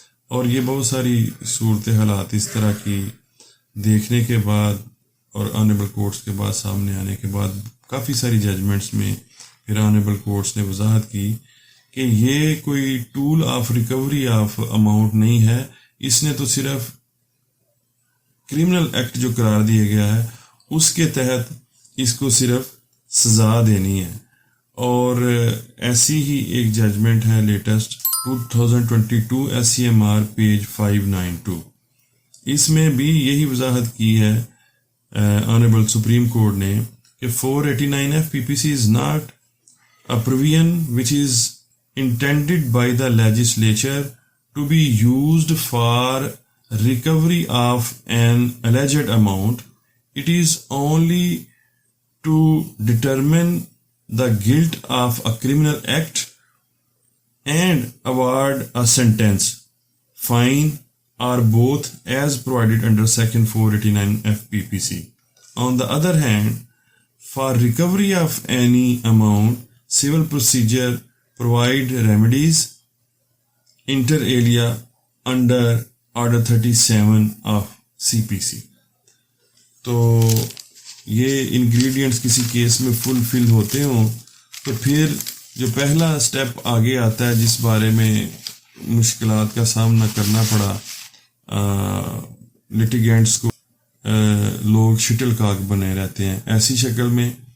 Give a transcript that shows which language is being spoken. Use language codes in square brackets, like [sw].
[ur] اور یہ بہت ساری صورت حالات اس طرح کی دیکھنے کے بعد اور آنریبل کورٹس کے بعد سامنے آنے کے بعد کافی ساری ججمنٹس میں پھر آنریبل کورٹس نے وضاحت کی کہ یہ کوئی tool of recovery of amount نہیں ہے, اس نے تو صرف کرمنل ایکٹ جو قرار دیا گیا ہے اس کے تحت اس کو صرف سزا دینی ہے. اور ایسی ہی ایک ججمنٹ ہے لیٹسٹ 2022 SCMR پیج 592, اس میں بھی یہی وضاحت کی ہے آنریبل سپریم کورٹ نے کہ 489 FPPC [en] is not a provision which is intended by the legislature to be used for recovery of an alleged amount. It is only to determine the guilt of a criminal act and award a sentence, fine, or both as provided under section 489 FPPC. On the other hand, for recovery of any amount, civil procedure provide remedies inter alia under Order 37 of CPC. [ur] تو یہ ingredients کسی case میں فل ہوتے ہوں تو پھر جو پہلا سٹیپ آگے آتا ہے جس بارے میں مشکلات کا سامنا کرنا پڑا لٹیگینٹس کو, لوگ شٹل کاک بنے رہتے ہیں ایسی شکل میں.